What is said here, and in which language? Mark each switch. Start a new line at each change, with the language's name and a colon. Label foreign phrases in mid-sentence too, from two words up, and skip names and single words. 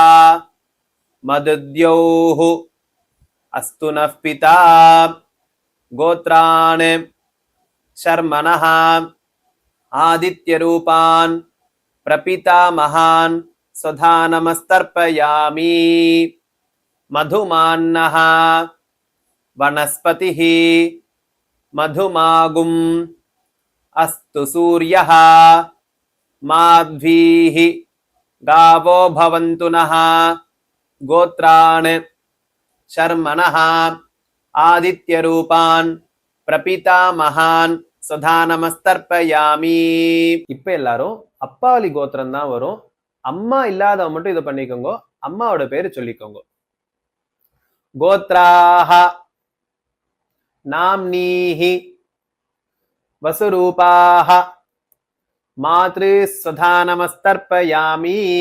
Sanskrit: मदद्योः अस्तु नः पिता गोत्रान् शर्मणः आदित्यरूपान् प्रपितामहान् स्वधा नमस्तर्पयामि मधुमान्नः वनस्पतिः मधुमागुम् अस्तु सूर्यः माध्वीः गावो भवन्तु नः गोत्रान् शर्मणः आदित्यरूपान् प्रपितामहान् स्वधा नमस्तर्पयामि.
Tamil: இப்ப எல்லாரும் அப்பாவளி கோத்திரம் தான் வரும். அம்மா இல்லாதவங்க மட்டும் இதை பண்ணிக்கோங்க. அம்மாவோட பேரு சொல்லிக்கோங்க.
Sanskrit: गोत्राः नाम्नीः वसुरूपाः मातृ स्वधा नमस्तर्पयामि.